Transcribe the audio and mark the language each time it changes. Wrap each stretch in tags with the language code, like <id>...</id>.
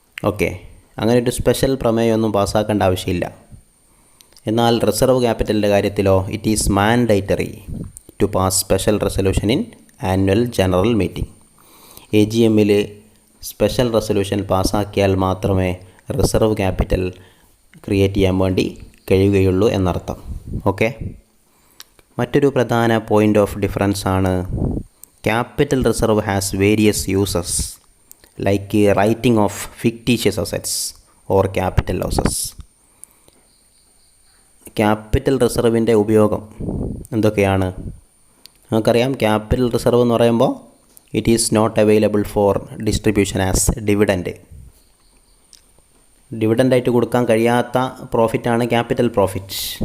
<ml>Okay, അങ്ങനെ ഒരു special പ്രമേയമൊന്നും പാസ്സാക്കേണ്ട ആവശ്യമില്ല. എന്നാൽ reserve ക്യാപിറ്റലിൻ്റെ കാര്യത്തിലോ</ml> <en>It is mandatory to pass special resolution in annual general meeting.</en> <ml>AGMൽ special resolution പാസ്സാക്കിയാൽ മാത്രമേ reserve capital create ചെയ്യാൻ വേണ്ടി കഴിയുകയുള്ളൂ എന്നർത്ഥം. ഓക്കെ, മറ്റൊരു പ്രധാന പോയിൻ്റ് ഓഫ് ഡിഫറൻസ് ആണ്</ml> <en>capital reserve has various uses like writing of fictitious assets or capital losses.</en> <ml>Capital റിസർവിൻ്റെ ഉപയോഗം എന്തൊക്കെയാണ്? നമുക്കറിയാം, ക്യാപിറ്റൽ റിസർവ് എന്ന് പറയുമ്പോൾ</ml> <en>It is not available for distribution as dividend.</en> <ml>ഡിവിഡൻ്റായിട്ട് കൊടുക്കാൻ കഴിയാത്ത പ്രോഫിറ്റാണ് ക്യാപിറ്റൽ പ്രോഫിറ്റ്.</ml>